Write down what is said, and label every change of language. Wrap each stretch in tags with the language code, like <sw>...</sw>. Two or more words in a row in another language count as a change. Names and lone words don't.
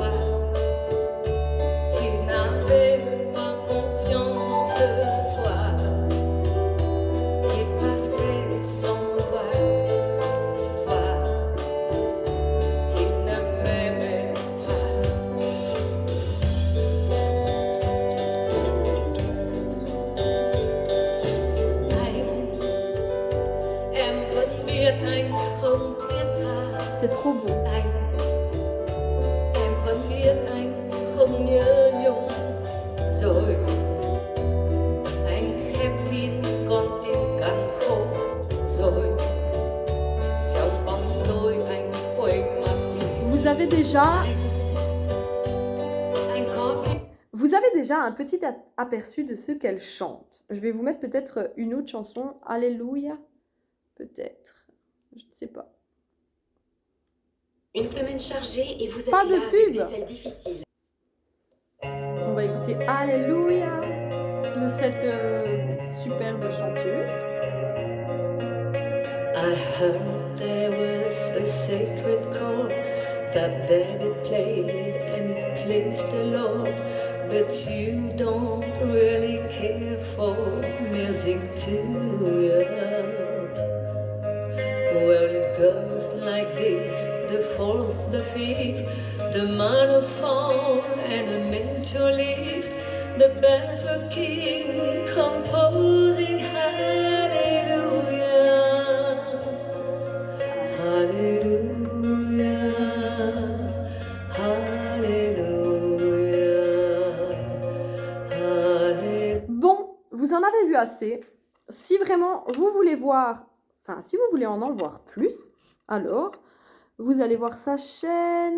<fr>toi qui n'avais pas confiance, toi qui passais sans me voir, toi qui ne m'aimais pas.</fr> <vi>Em vẫn biết anh không thiết tha.</vi> <fr>C'est trop beau.</fr> <vi>Em vẫn biết anh không nhớ nhung. Rồi anh khép kín con tim càng khô. Rồi trong bóng tối anh quay mặt đi.</vi> <fr>Vous avez déjà</fr> <vi>Anh có biết</vi> <fr>Vous avez déjà un petit aperçu de ce qu'elle chante. Je vais vous mettre peut-être une autre chanson. Alléluia. Peut-être. Je ne sais pas. Une semaine chargée et vous êtes Pas de là avec pub. des selles difficiles. On va écouter Alléluia de cette superbe chanteuse.</fr> <en>I heard there was a sacred chord that David played and it pleased the Lord. but you don't really care for music, do you? Well, it goes like this: the fourth, the fifth, the minor fall, and the major lift, the barefoot king composing hallelujah, hallelujah, hallelujah, hallelujah.</en> <fr>Bon, vous en avez vu assez. Si vraiment vous voulez voir, enfin si vous voulez en voir plus, alors vous allez voir sa chaîne.</fr>